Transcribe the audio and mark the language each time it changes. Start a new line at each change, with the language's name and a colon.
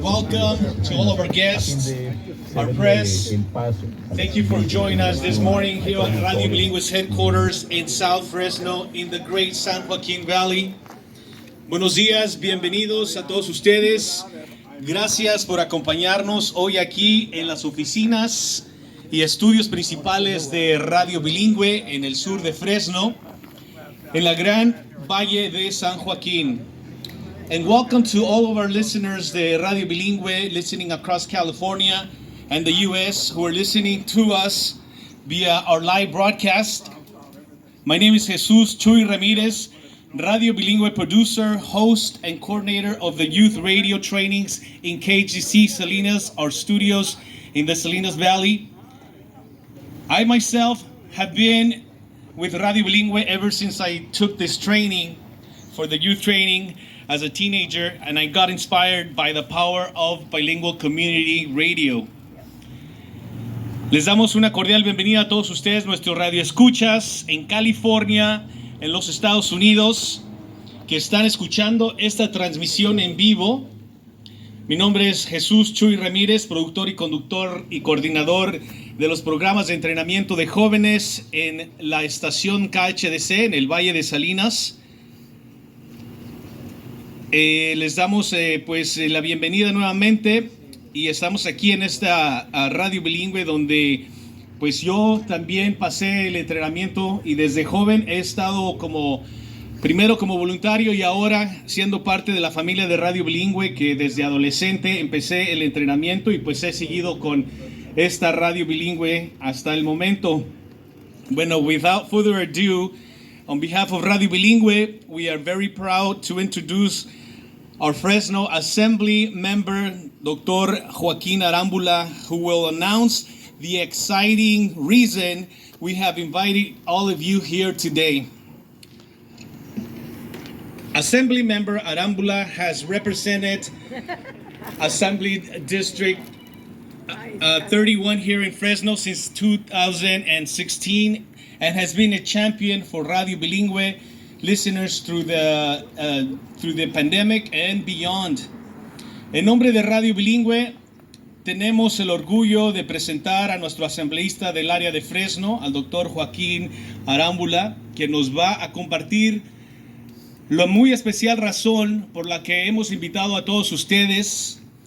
English: Welcome to all of our guests, our press. Thank you for joining us this morning here at Radio Bilingüe's headquarters in South Fresno in the great San Joaquin Valley.
Spanish: Buenos días, bienvenidos a todos ustedes. Gracias por acompañarnos hoy aquí en las oficinas y estudios principales de Radio Bilingüe en el sur de Fresno, en la gran Valle de San Joaquín.
English: And welcome to all of our listeners
Spanish: de
English: Radio Bilingüe listening across California and the U.S. who are listening to us via our live broadcast. My name is Jesus Chuy Ramirez, Radio Bilingüe producer, host, and coordinator of the youth radio trainings in KGC Salinas, our studios in the Salinas Valley. I myself have been with Radio Bilingüe ever since I took this training for the youth training as a teenager, and I got inspired by the power of bilingual community radio.
Spanish: Les damos una cordial bienvenida a todos ustedes, nuestros radioescuchas en California, en los Estados Unidos, que están escuchando esta transmisión en vivo. Mi nombre es Jesús Chuy Ramírez, productor y conductor y coordinador de los programas de entrenamiento de jóvenes en la estación KHDC en el Valle de Salinas. Les damos la bienvenida nuevamente, y estamos aquí en esta Radio Bilingüe donde pues yo también pasé el entrenamiento, y desde joven he estado primero como voluntario y ahora siendo parte de la familia de Radio Bilingüe, que desde adolescente empecé el entrenamiento y pues he seguido con esta Radio Bilingüe hasta el momento.
English: Bueno, without further ado, on behalf of Radio Bilingüe, we are very proud to introduce our Fresno Assembly member, Dr. Joaquín Arámbula, who will announce the exciting reason we have invited all of you here today. Assembly member Arámbula has represented Assembly District 31 here in Fresno since 2016 and has been a champion for Radio Bilingüe listeners through the pandemic and beyond.
Spanish: En nombre de Radio Bilingüe, tenemos el orgullo de presentar a nuestro asambleísta del área de Fresno, al doctor Joaquín Arámbula, que nos va a compartir la muy especial razón por la que hemos invitado a todos ustedes.